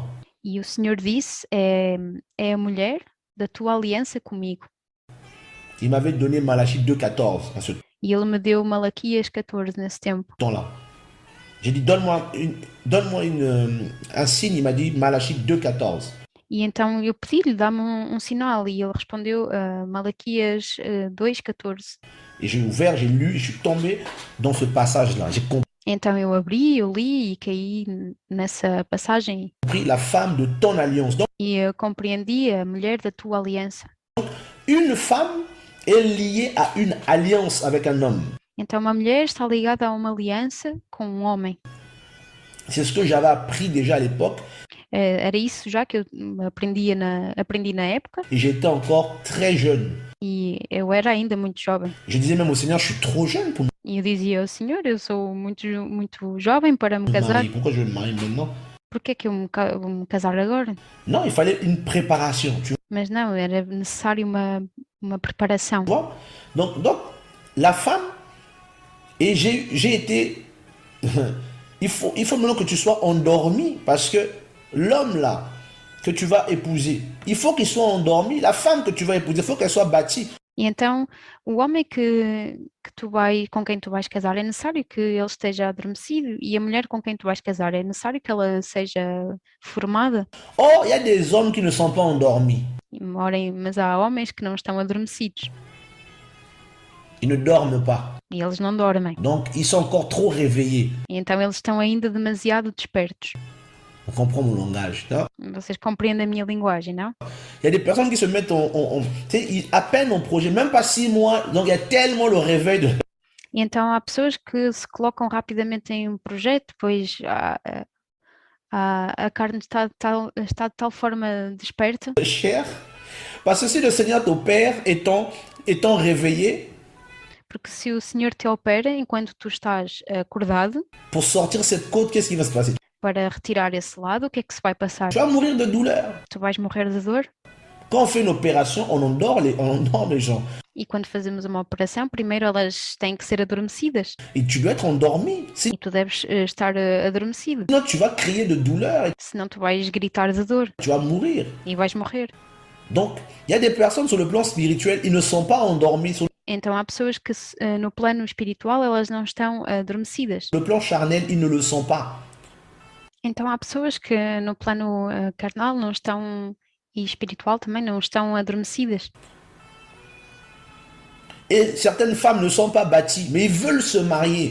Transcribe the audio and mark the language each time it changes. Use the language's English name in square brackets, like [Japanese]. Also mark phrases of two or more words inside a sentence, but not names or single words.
[Portuguese] E o Senhor disse, é a mulher da tua aliança comigo. [French] Il m'avait donné Malachie 2,14 à ce [Portuguese] E ele me deu Malaquias 14 nesse tempo. [French] temps-là. J'ai dit, donne-moi un signe. Il m'a dit Malachie 2,14. [Portuguese] E então eu pedi-lhe, dá-me um sinal, e ele respondeu Malaquias 2,14. [French] Et j'ai ouvert, j'ai lu, et je suis tombé dans ce passage-là. J'ai [Portuguese] Então eu abri, eu li e caí nessa passagem [French] compris la femme de ton alliance. Donc, [Portuguese] e eu compreendi a mulher da tua aliança. [French] une femme est liée à une alliance avec un homme. [Portuguese] Então uma mulher está ligada a uma aliança com um homem. [French] C'est ce que j'avais appris déjà à l'époque. [Portuguese] Era isso já que eu aprendi na época [French] Et j'étais encore très jeune. [Portuguese] e eu era ainda muito jovem. [French] Je disais même au Seigneur, je suis trop jeune pour [Portuguese] E eu dizia ao Senhor, eu sou muito jovem para me [French] me [Portuguese] casar. [French] marier. Pourquoi je me marie maintenant? [Portuguese] Por que é que eu vou me casar agora? [French] Non, il fallait une préparation. Tu [Portuguese] Mas não, era necessário uma preparação. [French] vois? Donc, la femme, et j'ai été... il faut maintenant que tu sois endormi parce que l'homme là que tu vas épouser, il faut qu'il soit endormi. La femme que tu vas épouser, il faut qu'elle soit bâtie. [Portuguese] E então, o homem com quem tu vais casar, é necessário que ele esteja adormecido, e a mulher com quem tu vais casar, é necessário que ela seja formada. [French] Or, il y a des hommes qui ne sont pas endormis. [Portuguese] Mas há homens que não estão adormecidos, [French] Ils ne dorment pas. [Portuguese] e eles não dormem. [French] Donc, ils sont encore trop réveillés. [Portuguese] E então eles estão ainda demasiado despertos. [French] On comprend mon langage. Non? [Portuguese] Vocês compreendem a minha linguagem, não? [French] Il y a des personnes qui se mettent tu sais, à peine au projet, même pas 6 mois. Donc, il y a tellement le réveil de [Portuguese] E então há pessoas que se colocam rapidamente em um projeto, pois a carne está de tal forma desperta, [French] chair. Parce que si le Seigneur t'opère étant réveillé, [Portuguese] porque se o Senhor te opera enquanto tu estás acordado, [French] pour sortir cette côte, qu'est-ce qui va se passer? [Portuguese] para retirar esse lado, o que é que se vai passar? [French] Tu vas mourir de douleur. [Portuguese] Tu vais morrer de dor. [French] Quand on fait une opération, on endort les gens. [Portuguese] E quando fazemos uma operação, primeiro elas têm que ser adormecidas. [French] Et tu dois être endormi. [Portuguese] E tu deves estar adormecido. [French] Sinon, tu vas crier de douleur et [Portuguese] Senão tu vais gritar de dor [French] tu vas mourir. [Portuguese] e vais morrer. [French] Donc, il y a des personnes sur le plan spirituel, ils ne sont pas endormis. Sur [Portuguese] Então há pessoas que no plano espiritual elas não estão adormecidas. [French] le plan charnel, ils ne le sont pas. [Portuguese] Então há pessoas que no plano carnal não estão, e espiritual também, não estão adormecidas. [French] Et certaines femmes ne sont pas bâties, mais ils veulent se marier.